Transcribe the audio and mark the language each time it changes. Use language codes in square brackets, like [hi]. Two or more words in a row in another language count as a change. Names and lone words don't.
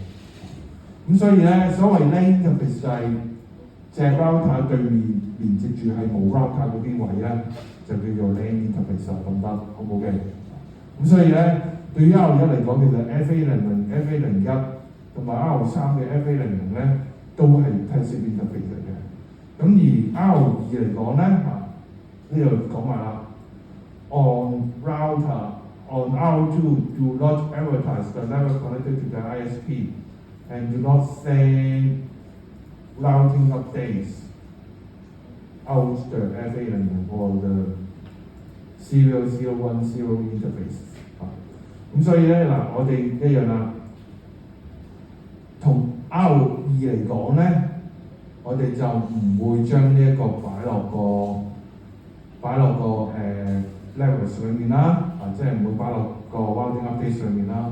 [yue] 咁所以咧，所謂 [en] LAN interface [yue] 就係隻 router 對面連接住係冇 router 嗰啲位咧，就叫做 [en] LAN interface [yue] 咁得，好冇嘅。咁所以咧，對於 R1嚟講，其實 FA00、FA01同埋 R3 嘅 FA00咧，都係 passive interface 嚟嘅。咁而 R2嚟講咧，呢度講埋啦。 [en] On R2, do not advertise the level connected to the ISP, and do not send routing updates out the FA00 or the serial 010 interface。 [yue] 咁所以咧我哋一樣啦，同 R2嚟講咧，我哋就唔會將呢一個擺落個 levels 裏面啦，即係唔會擺落個 [en] routing update [yue] 上面啦。